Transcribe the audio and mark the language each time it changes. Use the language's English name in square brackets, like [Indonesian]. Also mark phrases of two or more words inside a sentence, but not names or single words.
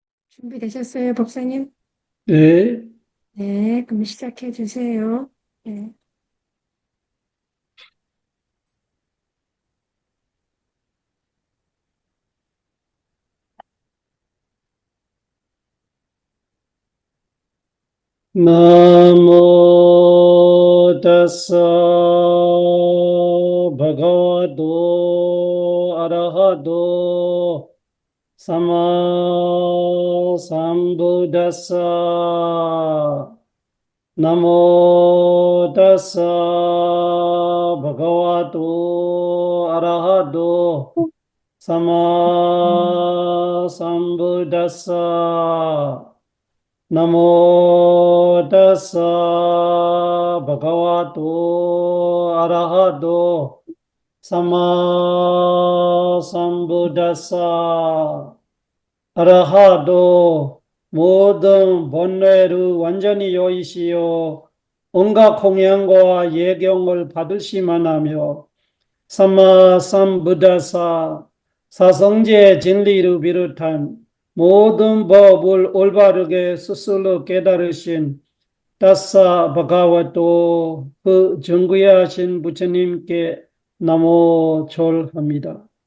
[Korean] 준비되셨어요, 법사님? 네, 네, 그럼 시작해 주세요. 네. [Pali] 나모 다사 바가와도 아라하도 사마 삼부다사 나모 다사 바가와도 아라하도 사마 삼부다사 나모 다사 바가와도 아라하도 사마 삼부다사 아라하도 [Korean] 모든 번뇌를 완전히 여의시오 온갖 공양과 예경을 받으시만 하며 [Pali] 사마 삼부다사 [Korean] 사성제 진리를 비롯한 모든 법을 올바르게 스스로 깨달으신 다사 바가와도 그 정귀하신 부처님께 나모 절합니다.